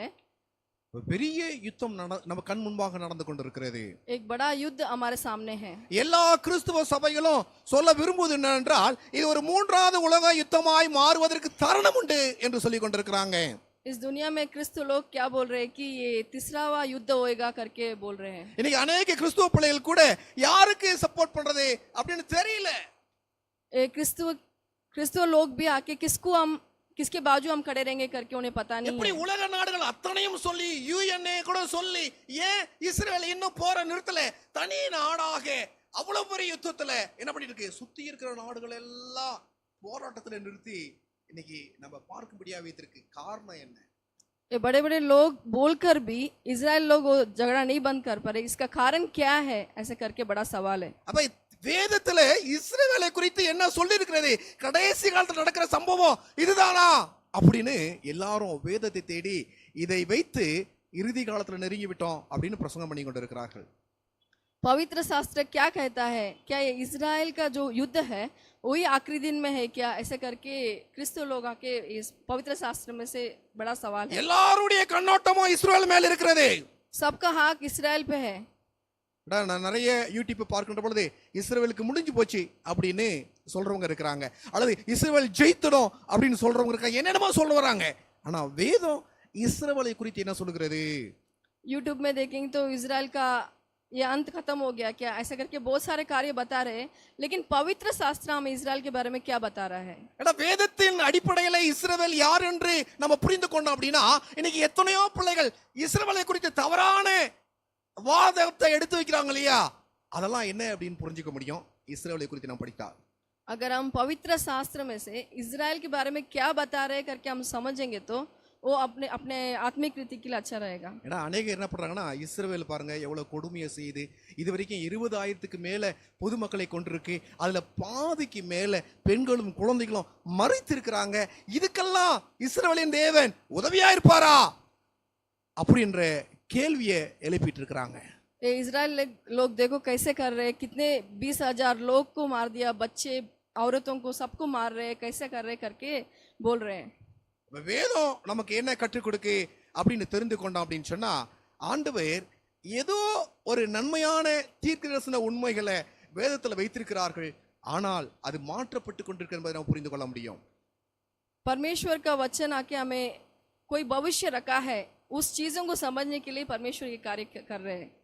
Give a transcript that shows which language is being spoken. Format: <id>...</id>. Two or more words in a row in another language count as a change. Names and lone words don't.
<ta>பெரிய யுத்தம் நம்ம கண் முன்பாக நடந்து கொண்டிருக்கிறது.</ta> <hi>एक बड़ा युद्ध हमारे सामने है.</hi> <ta>எல்லா கிறிஸ்துவ சபைகளும் சொல்ல விரும்புவது என்னவென்றால் இது ஒரு மூன்றாவது உலக யுத்தமாய் மாறுவதற்கு தருணம் உண்டு என்று சொல்லிக் கொண்டிருக்கிறாங்க.</ta> <hi>इस दुनिया में क्रिस्त लोग क्या बोल रहे हैं कि ये तीसरावा युद्ध होएगा करके बोल रहे हैं.</hi> <ta>இன்னைக்கு अनेक கிறிஸ்துவ பிள்ளைகள் கூட யாருக்கு சப்போர்ட் பண்றது அப்படின்னு தெரியல.</ta> <hi>क्रिस्तव लोग भी आके किसके बाजू हम खड़े रहेंगे करके उन्हें पता नहीं</hi> <ta>எப்படி</ta> <hi>है.</hi> <ta>உலக நாடுகள் அத்தனையும் சொல்லி யுஎன்ஏ கூட சொல்லி ஏன் இஸ்ரேல் இன்னும் போற நிறுத்தல, தனி நாடாக அவ்வளவு பெரிய யுத்தத்துல என்ன பண்ணிட்டு இருக்கு, சுத்தி இருக்கிற நாடுகள் எல்லாம் போராட்டத்துல நிறுத்தி இன்னைக்கு நம்ம பார்க்கும்படியா வைத்திருக்கு. காரணம் என்ன?</ta> <hi>ये बड़े बड़े लोग बोलकर भी इजराइल लोग वो झगड़ा नहीं बंद कर पा रहे. इसका कारण क्या है ऐसे करके बड़ा सवाल है.</hi> <ta>அப்ப வேதத்துல இஸ்ரவேலை குறித்து என்ன சொல்லி இருக்கிறது, கடைசி காலத்துல நடக்கிற சம்பவம் இதுதானா அப்படின்னு எல்லாரும் வேதத்தை தேடி இதை வைத்து இறுதி காலத்துல நெருங்கி விட்டோம் அப்படின்னு பிரசங்கம் பண்ணி கொண்டிருக்கிறார்கள்.</ta> <hi>पवित्र शास्त्र क्या कहता है, क्या ये इजराइल का जो युद्ध है वही आखिरी दिन में है क्या, ऐसे करके क्रिस्त लोग आके इस पवित्र शास्त्र में से बड़ा सवाल है.</hi> <ta>எல்லாருடைய கண்ணோட்டமும் இஸ்ரவேல் மேல இருக்கிறது.</ta> <hi>सबका हक इसराइल पे है.</hi> <ta>நான் நிறைய யூடியூப் பார்க்கின்ற பொழுது இஸ்ரவேலுக்கு முடிஞ்சு போச்சு அப்படின்னு சொல்றவங்க இருக்கிறாங்க, அல்லது இஸ்ரவேல் ஜெயித்தடும் அப்படின்னு சொல்றவங்க இருக்காங்க, என்னென்னமோ சொல்ல வராங்க. ஆனா வேதம் இஸ்ரவேலை குறித்து என்ன சொல்லுகிறது?</ta> <hi>यूट्यूब में देखेंगे तो इजराइल का ये अंत खत्म हो गया क्या, ऐसा करके बहुत सारे कार्य बता रहे हैं, लेकिन पवित्र शास्त्र हमें इजराइल के बारे में क्या बता रहा है?</hi> <ta>வேதத்தின் அடிப்படையில இஸ்ரவேல் யார் என்று நம்ம புரிந்து கொண்டோம் அப்படின்னா இன்னைக்கு எத்தனையோ பிள்ளைகள் இஸ்ரவேலை குறித்து தவறான வாதத்தை எடுத்து வைக்கிறாங்க இல்லையா, அதெல்லாம் என்ன அப்படின்னு புரிஞ்சுக்க முடியும் இஸ்ரவேலை குறித்து நம்ம படித்தா.</ta> <hi>अगर हम पवित्र शास्त्र में से इजराइल के बारे में क्या बता रहे हैं करके हम समझेंगे तो वो अपने अपने आत्मिक रीति के लिए अच्छा रहेगा.</hi> <ta>ஏன்னா அநேகர் என்ன பண்றாங்கன்னா இஸ்ரவேல் பாருங்க எவ்வளவு கொடுமையை செய்யுது, இது வரைக்கும் 20,000க்கு மேல பொதுமக்களை கொண்டிருக்கு, அதுல பாதிக்கு மேல பெண்களும் குழந்தைகளும் மறித்திருக்கிறாங்க, இதுக்கெல்லாம் இஸ்ரவேலின் தேவன் உதவியா இருப்பாரா அப்படின்ற கேள்வியை எழுப்பிட்டு இருக்கிறாங்க.</ta> <hi>ये इजराइल लोग देखो कैसे कर रहे हैं, कितने 20,000 लोग को मार दिया, बच्चे औरतों को सबको मार रहे हैं, कैसे कर रहे करके बोल रहे हैं.</hi> <ta>வேதம் நமக்கு என்ன கற்றுக் கொடுக்கு அப்படின்னு தெரிந்து கொண்டோம் அப்படின்னு சொன்னா ஆண்டவர் ஏதோ ஒரு நன்மையான தீர்க்கதரிசன உண்மைகளை வேதத்துல வைத்திருக்கிறார்கள், ஆனால் அது மாற்றப்பட்டு கொண்டிருக்கிறது என்பதை நாம் புரிந்து கொள்ள முடியும்.</ta> <hi>परमेश्वर का वचन आके हमें कोई भविष्य रखा है, उस चीजों को समझने के लिए परमेश्वर ये कार्य कर रहे हैं.</hi>